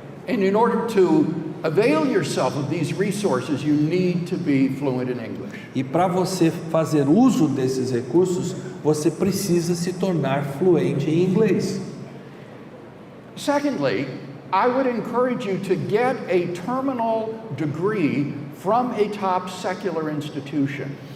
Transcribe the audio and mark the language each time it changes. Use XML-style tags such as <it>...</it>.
<en>And in order to avail yourself of these resources, you need to be fluent in English.</en> <pt>E para você fazer uso desses recursos, você precisa se tornar fluente em inglês.</pt> <en>Secondly, I would encourage you to get a terminal degree from a top secular institution.</en>